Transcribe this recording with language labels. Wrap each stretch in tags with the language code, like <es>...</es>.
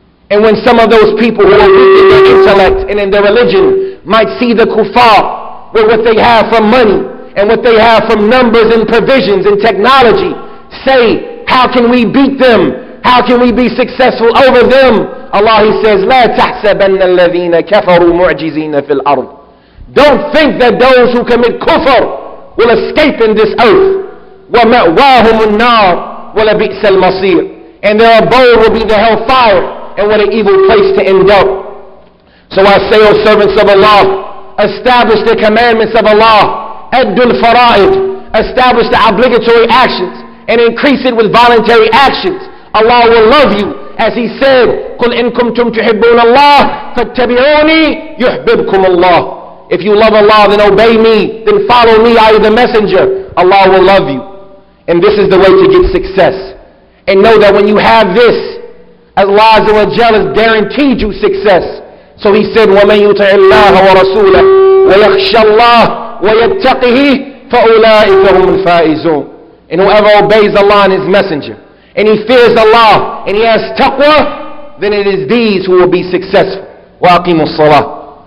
<en>And when some of those people who are weak in their intellect and in their religion might see the kuffar with what they have from money and what they have from numbers and provisions and technology, say, how can we beat them? How can we be successful over them? Allah, he says,</en> <ar>لا تحسبن الذين كفروا معجزين في الأرض.</ar> <en>Don't think that those who commit kufr will escape in this earth.</en> <ar>وَمَأْوَاهُمُ النَّارُ وَلَبِئْسَ الْمَصِيرُ.</ar> <en>And their abode will be the hellfire, and what an evil place to end up. So I say, O servants of Allah, establish the commandments of Allah.</en> <ar>Addul fara'id.</ar> <en>Establish the obligatory actions and increase it with voluntary actions. Allah will love you. As he said,</en> <ar>قُلْ إِن كُنْتُمْ تُحِبُّونَ اللَّهَ فَاتَّبِعُونِي يُحْبِبْكُمُ اللَّهُ.</ar> <en>If you love Allah, then obey me, then follow me, I am the messenger. Allah will love you. And this is the way to get success. And know that when you have this, Allah Azza wa Jalla has guaranteed you success. So he said,</en> <ar>وَمَنْ يُطِعِ اللَّهَ وَرَسُولَهُ وَيَخْشَى اللَّهَ وَيَتَّقِهِ فَأُولَٰئِكَ هُمُ الْفَائِزُونَ.</ar> <en>And whoever obeys Allah and his messenger, and he fears Allah, and he has taqwa, then it is these who will be successful.</en> <ar>وَأَقِيمُوا الصَّلَاةَ.</ar>